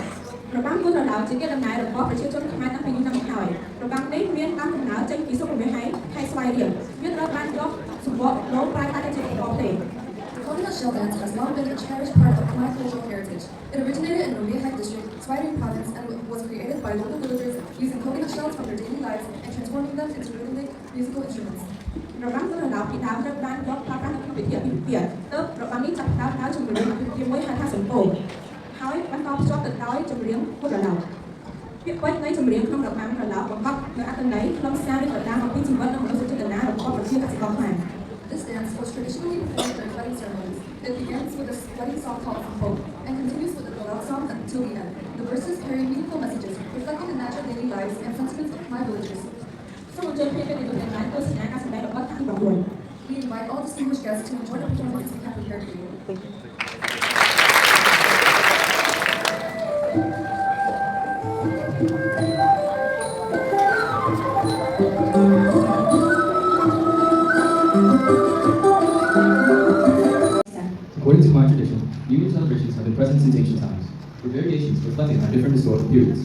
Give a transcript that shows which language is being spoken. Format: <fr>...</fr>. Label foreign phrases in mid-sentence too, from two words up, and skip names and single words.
<km>របាំគោះត្រឡោកជាកិត្តិដំណែលរបស់ប្រជាជនខ្មែរតាំងពីយូរណាស់មកហើយរបាំនេះមានដើមកំណើតចេញពីសុខវិហ័យខេត្តស្វាយរៀងវាត្រូវបានយកសម្បកលោកប្រែក្លាយទៅជាប្រភេទ</km> <en>The Coconut Shell Dance has long been a cherished part of Khmer cultural heritage. It originated in Rumiahek district, Swairing province, and was created by local villagers using coconut shells from their daily lives and transforming them into rhythmic musical instruments.</en> <km>របាំគោះត្រឡោកពីដើមត្រូវបានយកប្រើប្រាស់នៅក្នុងពិធីអាពាហ៍ពិពាហ៍ទើបរបាំនេះចាប់ផ្ដើមដោយចម្រៀងអាពាហ៍ពិពាហ៍មួយហៅថាសំពោងហើយបន្តភ្ជាប់ទៅដោយចម្រៀងគោះត្រឡោកពាក្យពេចន៍នៃចម្រៀងក្នុងរបាំត្រឡោកបង្កប់នូវអត្ថន័យខ្លឹមសារឬក៏តាមអំពីជីវិតនិងមនោសញ្ចេតនារបស់ប្រជាកសិករខ្មែរ</km> <en>This dance was traditionally performed during wedding ceremonies. It begins with a wedding song called Sampo and continues with the Dolak song until the end. The verses carry meaningful messages reflecting the natural daily lives and sentiments of Khmer villagers.</en> <km>សូមអញ្ជើញភ្ញៀវទាំងពីទាំងឡាយទស្សនាការសម្ដែងរបស់ខាងទី9</km> <en>We invite all distinguished guests to enjoy the performance we have prepared for you. According to Khmer tradition, New Year celebrations have been present since ancient times, with variations reflecting on different historical periods.</en>